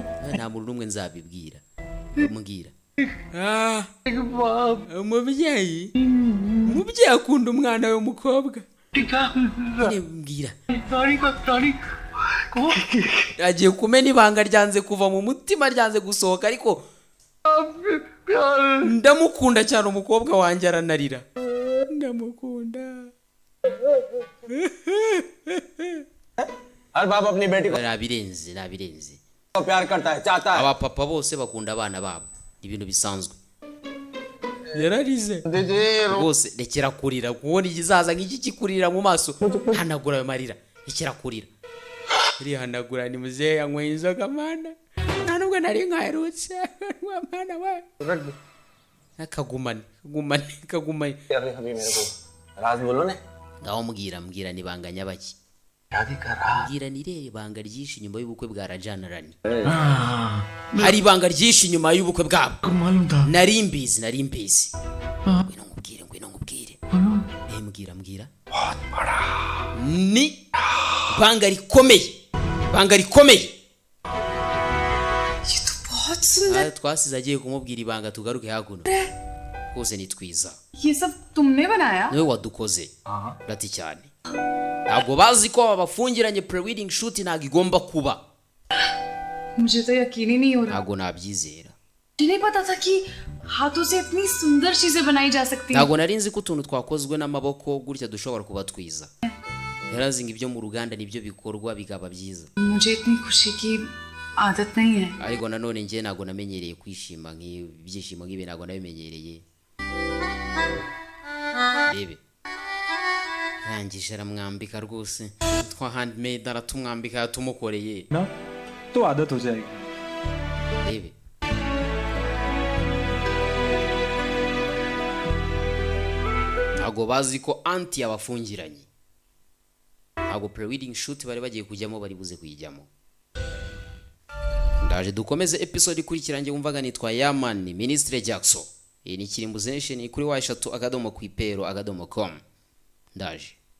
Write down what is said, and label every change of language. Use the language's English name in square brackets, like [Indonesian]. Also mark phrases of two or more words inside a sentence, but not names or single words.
[Kinyarwanda] nta muntu n'umwe nzabibwira mbwira umubyeyi akunda umwana w'umukobwa mbwira agiye kumena ibanga ryanze kuva mu mutima ryanze gusohoka ariko ndamukunda cyane umukobwa wanjye aranarira ndamukunda [Hindi] हर बाप अपनी बेटी को [Kinyarwanda] nabirenze [Hindi] प्यार करता है चाहता है [Kinyarwanda] abapapa bose bakunda abana babo ibintu bisanzwe yararize rwose rekera kurira kubona igizaza nk'iki kikurira mu maso hanagura ayo marira rekera kurira irihanagura ni muzehe yanyweye inzoga mana nta nubwo nari nkaherutse mana we akagumane [Hindi] राज बोलो ने [Kinyarwanda] ngaho mbwira nibanga nyabaki mbwira nirere ibanga ryinshi nyuma y'ubukwe bwa Rajanarani hari ibanga ryinshi nyuma y'ubukwe bwabo nari mbizi ngwino nkubwire mbwira ni ibanga rikomeye twasize agiye kumubwira ibanga tugaruke hakuno kose ni twiza [Hindi] ये सब तुमने बनाया [Kinyarwanda] niwe wadukoze rati cyane ntabwo bazi ko abafungiranye [English] pre-wedding shoot [Kinyarwanda] ntabwo igomba kuba [Hindi] मुझे तो यकीन ही नहीं हो रहा [Kinyarwanda] ntabwo nabyizera [Hindi] नहीं पता था कि हाथों से इतनी सुंदर चीजें बनाई जा सकती हैं [Kinyarwanda] ntabwo nari nzi ko utuntu twakozwe n'amaboko gutya dushobora kuba twiza yarazi ngo ibyo mu ruganda nibyo bikorwa bigaba byiza [Hindi] मुझे इतनी खुशी की आदत नहीं है [Kinyarwanda] ariko nanone njye ntabwo namenyereye kwishima nk'ibyishimo nk'ibi ntabwo nabimenyereye rebe rangije aramwambika rwose twa handmade aratumwambika yatumukoreye [Hindi] ना तो आदत हो जाएगी [Kinyarwanda] rebe ntabwo bazi ko anti yabafungiranye ntabwo [English] pre-wedding shoot [Kinyarwanda] bari bagiye kujyamo bari buze kuyijyamo ndaje dukomeze episode ikurikiranye wumvaga nitwa Yaman Ministre Jackson iyi ni Kirimbuzi Nation kuri wa 3 akadomo kwipero akadomo com ndaje